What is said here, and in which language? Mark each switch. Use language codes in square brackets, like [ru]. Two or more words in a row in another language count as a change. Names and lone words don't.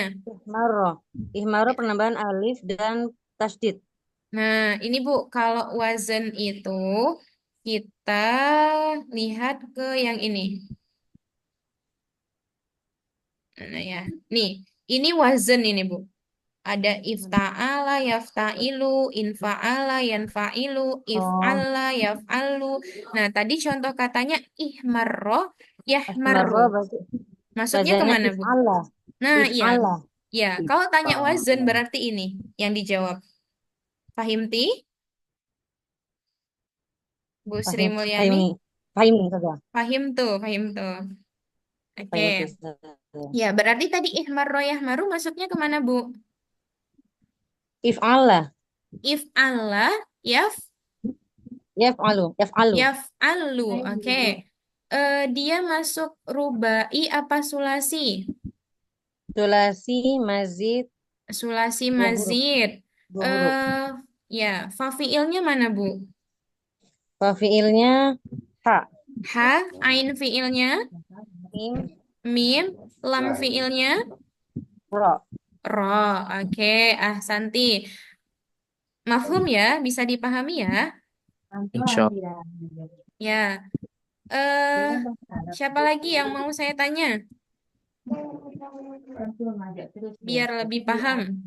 [id] Ihmaro penambahan alif dan tasdid. Nah, ini Bu, kalau wazan itu kita lihat ke yang ini. Nah ya, nih, ini wazan ini Bu. Ada ifta'ala, [ar] يفتعل، انفعل، ينفعل، افعلّ، يفعلّ. [id] Nah, tadi contoh katanya ihmarro, Ihmaro yahmarro. Maksudnya wazannya kemana, Bu? if'ala. Nah, iya. If'ala. Ya, kalau tanya wazan berarti ini yang dijawab. Fahimti? Bu Sri Mulyani? Fahim saja. Fahim tuh. Oke. Fahim tuh. Ya, berarti tadi ihmarro, yahmaru masuknya kemana, Bu? If'ala. If'ala, Yaf'alu. yaf'alu. Oke. Dia masuk rubai apa sulasi? [ar] ثلاثي مزيد. [id] Sulasi Dua huruf. mazid. Dua huruf. Ya, fafiilnya mana, Bu? Fafiilnya ha. Ha, ain fiilnya, mim, lam fiilnya, Ro. ro. Oke, ahsanti. Mafhum ya, bisa dipahami ya? Insya Ya. Siapa lagi yang mau saya tanya? Biar lebih paham.